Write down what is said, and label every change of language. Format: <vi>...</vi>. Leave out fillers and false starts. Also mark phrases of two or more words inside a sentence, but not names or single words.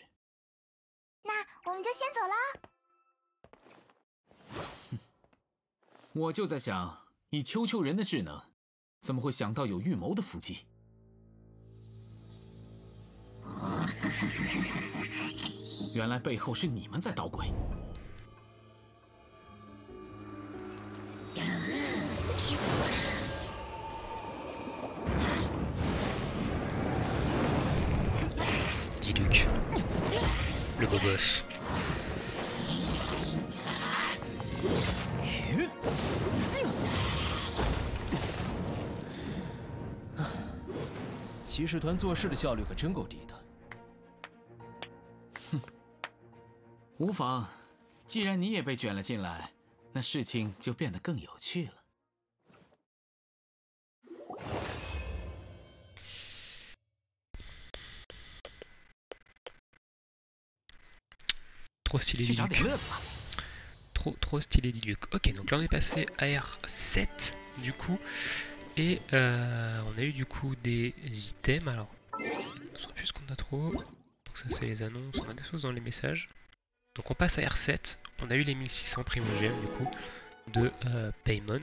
<zh>那我们就先走了。我就在想，以丘丘人的智能，怎么会想到有预谋的伏击？原来背后是你们在捣鬼。</zh> <fr>Diluc, le beau gosse.</fr> <zh>骑士团做事的效率可真够低的。无妨，既然你也被卷了进来，那事情就变得更有趣了。</zh> <fr>Trop stylé</fr> <zh>去找 Diluc. 点乐子吧。</zh> <fr>Trop stylé Diluc. Ok, donc là on est passé à R7 du coup. Et on a eu du coup des items. Alors, je ne sais plus ce qu'on a trop. Donc ça c'est les annonces, on a des choses dans les messages. Donc on passe à R7. On a eu les 1600 primogèmes du coup de Paimon.</fr>